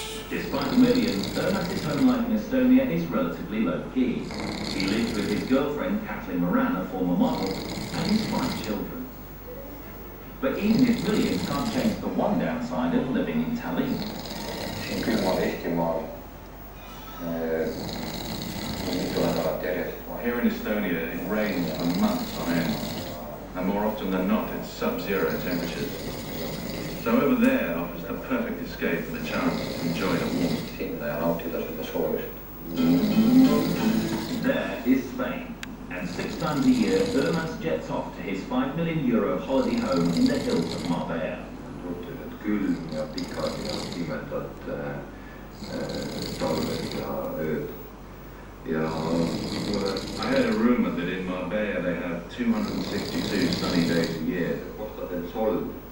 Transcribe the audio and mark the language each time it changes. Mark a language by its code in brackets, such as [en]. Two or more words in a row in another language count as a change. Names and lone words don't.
[en] Despite the millions, Ermas's home life in Estonia is relatively low-key. He lives with his girlfriend, Kathleen Moran, a former model, and his 5 children. But even if millions can't change the one downside of living in Tallinn. [et] Siin külmal Eestimaal mitu nädalat järjest. [en] Here in Estonia, it rains for months on end, and more often than not, it's sub-zero temperatures. So over there offers the perfect escape and the chance to enjoy the warmth. [et] Sinna ja nautida seda soojust. [en] There is Spain, and 6 times a year, Ermas jets off to his €5 million holiday home in the hills of Marbella. [et] Suhteliselt külm ja pikad ja pimedad talved ja ööd. [en] I heard a rumor that in Marbella they have 262 sunny days a year. Kohtadel solv